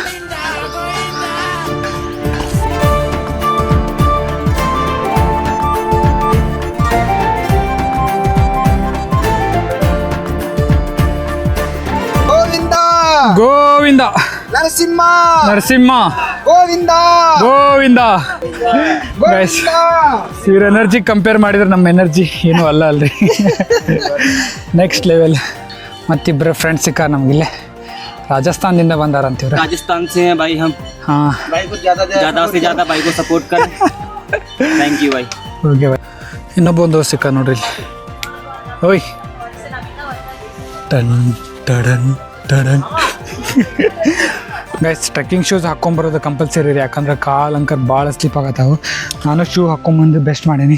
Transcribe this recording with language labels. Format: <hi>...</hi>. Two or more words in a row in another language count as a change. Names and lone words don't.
<kn>ಗೋವಿಂದ ನರಸಿಂಹ ಗೋವಿಂದ. ಗೈಸ್ ಇವ್ರ ಎನರ್ಜಿ ಕಂಪೇರ್ ಮಾಡಿದ್ರೆ ನಮ್ಮ ಎನರ್ಜಿ ಏನೂ ಅಲ್ಲ ಅಲ್ರಿ.</kn> <en>Next level.</en> <kn>ಮತ್ತಿಬ್ಬರು ಫ್ರೆಂಡ್ಸ್ ಸಿಕ್ಕಾರ ನಮಗಿಲ್ಲೇ, ರಾಜಸ್ಥಾನದಿಂದ ಬಂದಾರ ಅಂತೀವ್ರ.</kn> <hi>राजस्थान से हैं भाई हम।</hi> <kn>ಹಾಂ</kn> <hi>भाई को ज़्यादा से ज़्यादा भाई को सपोर्ट करें।</hi> <en>thank you</en> <hi>भाई।</hi> <en>Okay bye.</en> <kn>ಇನ್ನೊಬ್ಬೊಂದು ಸಿಕ್ಕ ನೋಡ್ರಿ ಇಲ್ಲಿ. ಓಯ್ ಟನ್ ಟಡನ್ ಟಡನ್. ಗೈಸ್</kn> <en>trekking shoes</en> <kn>ಹಾಕ್ಕೊಂಬರೋದು ಕಂಪಲ್ಸರಿ ರೀ, ಯಾಕಂದ್ರೆ ಕಾಲು ಅಂಕರ್ ಭಾಳ ಸ್ಲಿಪ್ ಆಗತ್ತಾವು. ನಾನು ಶೂ ಹಾಕ್ಕೊಂಬಂದು ಬೆಸ್ಟ್ ಮಾಡೀನಿ.</kn>